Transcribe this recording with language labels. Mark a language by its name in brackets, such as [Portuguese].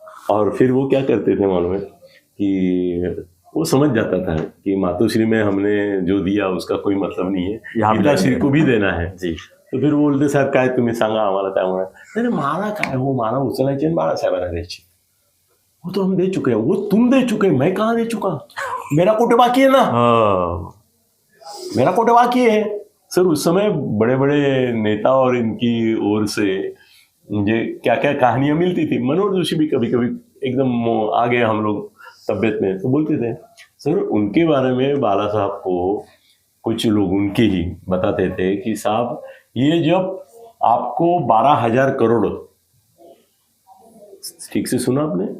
[Hindi] और फिर वो क्या करते थे मालूम है कि वो समझ जाता था कि मातोश्री में हमने जो दिया उसका कोई मतलब नहीं है, पिताश्री को भी देना है जी। तो फिर वो बोलते साहेब [Marathi] काय तुम्ही सांगा आम्हाला, त्यामुळे नाही मला काय, वो मला उचलायचे आणि बाळासाहेबांना द्यायची, [Hindi] वो तो हम दे चुके हैं, वो तुम दे चुके, मैं कहाँ दे चुका, मेरा कोटे बाकी है ना, मेरा कोटे बाकी है। सर उस समय बड़े बड़े नेता और इनकी ओर से मुझे क्या क्या कहानियां मिलती थी। मनोहर जोशी भी कभी कभी एकदम आगे हम लोग तबियत में तो बोलते थे। सर उनके बारे में बाला साहब को कुछ लोग उनके ही बताते थे कि साहब ये जब आपको 12,000 करोड़, ठीक से सुना आपने,